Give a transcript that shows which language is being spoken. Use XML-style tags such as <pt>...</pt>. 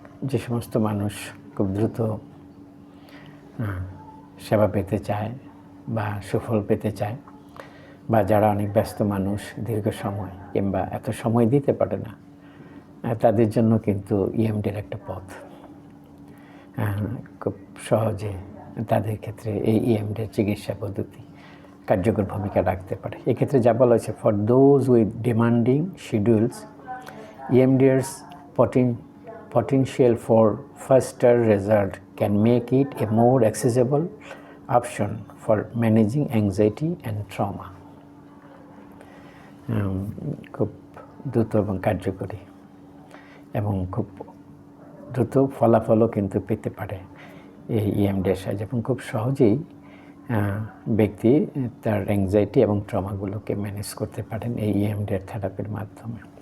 <bn>যে সমস্ত মানুষ খুব দ্রুত সেবা পেতে চায় বা সুফল পেতে চায় বা যারা অনেক ব্যস্ত মানুষ দীর্ঘ সময় কিংবা এত সময় দিতে পারে না, তাদের জন্য কিন্তু EMDR একটা পথ। খুব সহজে তাদের ক্ষেত্রে এই EMDR চিকিৎসা পদ্ধতি কার্যকর ভূমিকা রাখতে পারে। এক্ষেত্রে যা বলা হয়েছে,</bn> <en>For those with demanding schedules EMDR's potential for faster result can make it a more accessible option for managing anxiety and trauma.</en> <bn>খুব দ্রুত এবং কার্যকরী এবং খুব দ্রুত ফলাফলও কিন্তু পেতে পারে এই EMDR সাহায্যে এবং খুব সহজেই ব্যক্তি তার অ্যাংজাইটি এবং ট্রমাগুলোকে ম্যানেজ করতে পারেন এই EMDR থেরাপির মাধ্যমে।</bn>